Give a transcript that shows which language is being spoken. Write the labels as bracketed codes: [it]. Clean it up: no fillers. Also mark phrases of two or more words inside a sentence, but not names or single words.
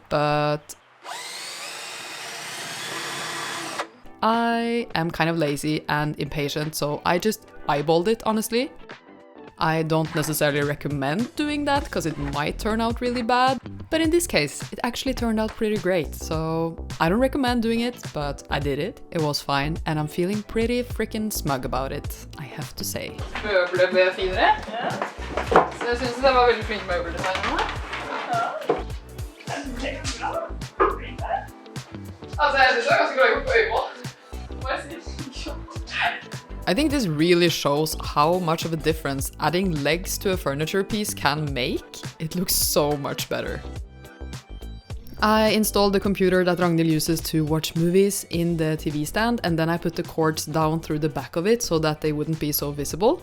[en] But I am kind of lazy and impatient, so I just eyeballed it, honestly. I don't necessarily recommend doing that because it might turn out really bad, but in this case it actually turned out pretty great, so I don't recommend doing it, but I did it, it was fine, and I'm feeling pretty freaking smug about it, I have to say. [no] Møbler ble finere, Ja. så jeg synes det var veldig flink møbeldesigner. Ja. Det er bra. Altså jeg synes det var ganske bra gjort på øyemål. Må jeg si. [en] I think this really shows how much of a difference adding legs to a furniture piece can make. It looks so much better. I installed the computer that Ragnhild uses to watch movies in the TV stand, and then I put the cords down through the back of it so that they wouldn't be so visible.